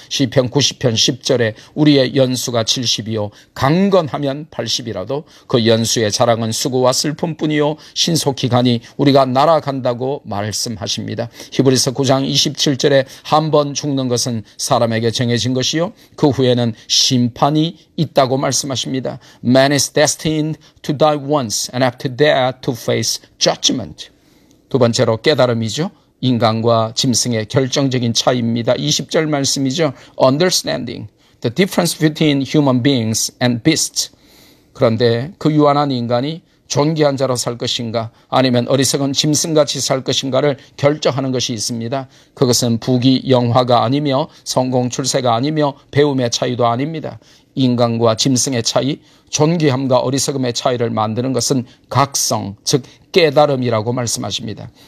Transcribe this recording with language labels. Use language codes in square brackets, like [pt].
[ko] 시편 90편 10절에 우리의 연수가 70이요 강건하면 80이라도 그 연수의 자랑은 수고와 슬픔뿐이요 신속히 가니 우리가 날아간다고 말씀하십니다. 히브리서 9장 27절에 한번 죽는 것은 사람에게 정해진 것이요 그 후에는 심판이 있다고 말씀하십니다. [en] Man is destined to die once and after that to face judgment. [ko] 두 번째로 깨달음이죠. 인간과 짐승의 결정적인 차이입니다. 20절 말씀이죠. [en] Understanding the difference between human beings and beasts. [ko] 그런데 그 유한한 인간이 존귀한 자로 살 것인가 아니면 어리석은 짐승같이 살 것인가를 결정하는 것이 있습니다. 그것은 부귀 영화가 아니며 성공 출세가 아니며 배움의 차이도 아닙니다. 인간과 짐승의 차이, 존귀함과 어리석음의 차이를 만드는 것은 각성, 즉 깨달음이라고 말씀하십니다.